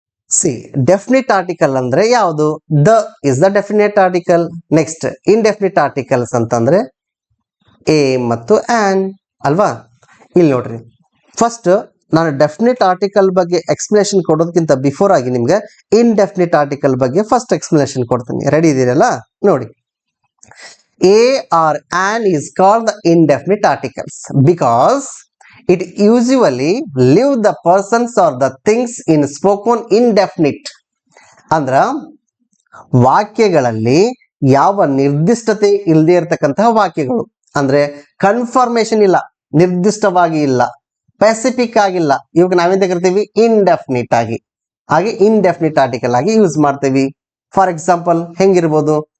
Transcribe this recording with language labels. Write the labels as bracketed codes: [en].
[kn] C, definite article ಅಂದ್ರೆ ಯಾವುದು? [en] The is the definite article. [kn] Next indefinite articles ಅಂತಂದ್ರೆ A ಮತ್ತು ಆನ್ ಅಲ್ವಾ? ಇಲ್ಲಿ ನೋಡ್ರಿ, ಫಸ್ಟ್ ನಾನು ಡೆಫಿನಿಟ್ ಆರ್ಟಿಕಲ್ ಬಗ್ಗೆ ಎಕ್ಸ್ಪ್ಲನೇಷನ್ ಕೊಡೋದಕ್ಕಿಂತ ಬಿಫೋರ್ ಆಗಿ ನಿಮ್ಗೆ ಇನ್ಡೆಫಿನಿಟ್ ಆರ್ಟಿಕಲ್ ಬಗ್ಗೆ ಫಸ್ಟ್ ಎಕ್ಸ್ಪ್ಲನೇಷನ್ ಕೊಡ್ತೀನಿ. ರೆಡಿ ಇದೀರಲ್ಲ? [en] ನೋಡಿ, a or an is called the indefinite articles because it usually leave the persons or the things in spoken indefinite. [kn] ಅಂದ್ರ ವಾಕ್ಯಗಳಲ್ಲಿ ಯಾವ ನಿರ್ದಿಷ್ಟತೆ ಇಲ್ಲದೆ ಇರತಕ್ಕಂತಹ ವಾಕ್ಯಗಳು, ಅಂದ್ರೆ ಕನ್ಫರ್ಮೇಶನ್ ಇಲ್ಲ, ನಿರ್ದಿಷ್ಟವಾಗಿ ಇಲ್ಲ, ಸ್ಪೆಸಿಫಿಕ್ ಆಗಿಲ್ಲ, ಇವಾಗ ನಾವೇನ್ ಕರಿತೀವಿ? ಇಂಡೆಫಿನಿಟ್ ಆಗಿ. ಹಾಗೆ ಇಂಡೆಫಿನಿಟ್ ಆರ್ಟಿಕಲ್ ಆಗಿ ಯೂಸ್ ಮಾಡ್ತೀವಿ. For example ಹೆಂಗಿರ್ಬೋದು?